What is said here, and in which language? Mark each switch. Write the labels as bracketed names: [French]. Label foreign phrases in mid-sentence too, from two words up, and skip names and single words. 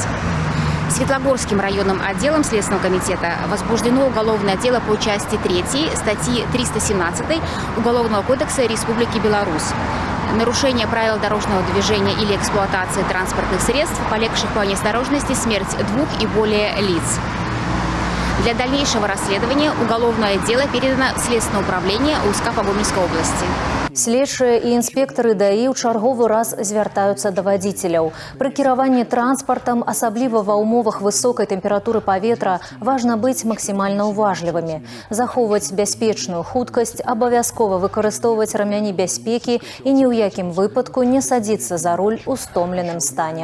[Russian] Светлогорским районным отделом Следственного комитета возбуждено уголовное дело по части 3 статьи 317 Уголовного кодекса Республики Беларусь. Нарушение правил дорожного движения или эксплуатации транспортных средств, повлекших по неосторожности смерть 2 и более лиц. Для дальнейшего расследования уголовное дело передано в Следственное управление УСК по Гомельской области. [Belarusian] Следчыя і інспектары ДАІ ў чарговы раз звяртаюцца да вадзіцеляў. Пры кіраванні транспартам, асабліва ва ўмовах высокай тэмпературы паветра, важна быць максімальна ўважлівымі. Захоўваць бяспечную хуткасць, абавязкова выкарыстоўваць рамяні бяспекі і ні ў якім выпадку не садзіцца за руль у стомленым стане.